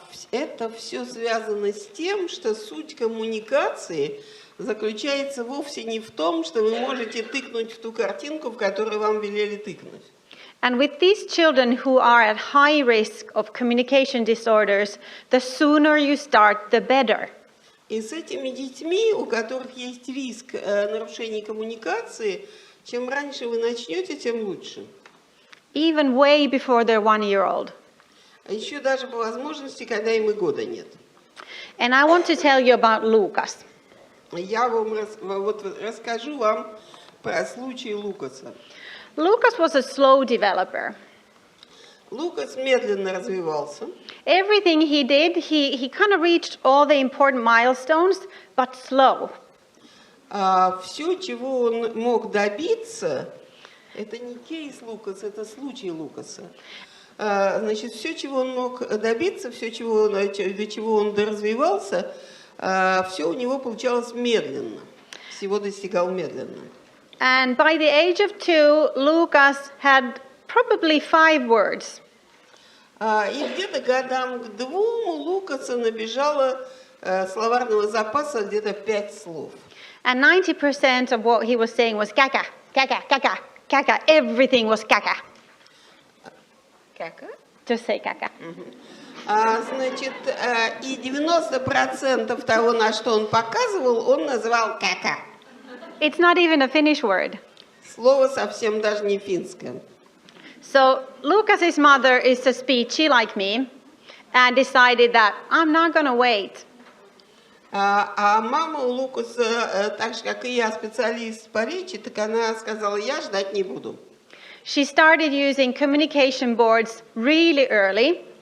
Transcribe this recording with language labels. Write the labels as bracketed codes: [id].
[ru] Это все связано с тем, что суть коммуникации заключается вовсе не в том, что вы можете тыкнуть в ту картинку, в которую вам велели тыкнуть. [en] And with these children who are at high risk of communication disorders, the sooner you start, the better. [ru] И с этими детьми, у которых есть риск нарушений коммуникации, чем раньше вы начнете, тем лучше. [en] Even way before they're 1 year old. [ru] А еще даже по возможности, когда им и года нет. [en] And I want to tell you about Lucas. [ru] Я вам расскажу вам про случай Лукаса. [en] Lucas was a slow developer. [ru] Лукас медленно развивался. [en] Everything he did, he kind of reached all the important milestones, but slow. [ru] Все, чего он мог добиться, это не кейс Лукаса, это случай Лукаса. Значит, все, чего он мог добиться, все, до чего он доразвивался, все у него получалось медленно. Всего достигал медленно. [en] And by the age of 2, Lucas had probably 5 words. [ru] И где-то годам к 2 у Лукаса набежало словарного запаса где-то 5 слов. [en] And 90% of what he was saying was caca, caca, caca, caca. Everything was caca. Caca? Just say caca. [ru] Значит, и 90% того, на что он показывал, он называл кака. [en] It's not even a Finnish word. [ru] Слово совсем даже не финское. [en] So Lucas's mother is a speechy like me and decided that I'm not going to wait. [ru] А мама у Лукаса, так же, как и я, специалист по речи, так она сказала, я ждать не буду. [en] She started using communication boards really early.